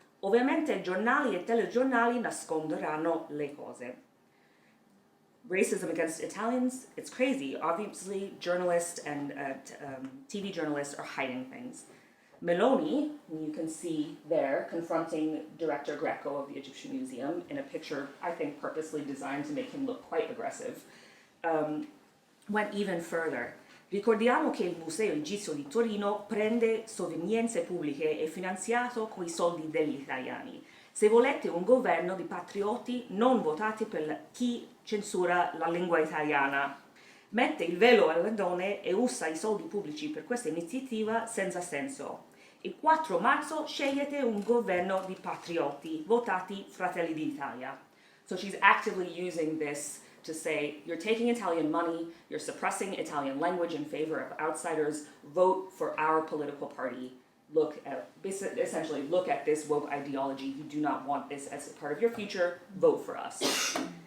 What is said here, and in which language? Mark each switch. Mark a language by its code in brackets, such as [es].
[it] Ovviamente giornali e telegiornali nasconderanno le cose." [en] Racism against Italians, it's crazy. Obviously, journalists and TV journalists are hiding things. Meloni, who you can see there, confronting Director Greco of the Egyptian Museum in a picture, I think, purposely designed to make him look quite aggressive, went even further. [it] Ricordiamo che il Museo Egizio di Torino prende sovrinenze pubbliche e finanziato coi soldi degli italiani. Se volete un governo di patrioti, non votate per chi censura la lingua italiana. Mette il velo alle donne e usa i soldi pubblici per questa iniziativa senza senso. Il 4 marzo scegliete un governo di patrioti, votati Fratelli d'Italia. [en] So she's actively using this to say, you're taking Italian money, you're suppressing Italian language in favor of outsiders, vote for our political party essentially look at this woke ideology. You do not want this as a part of your future. Vote for us.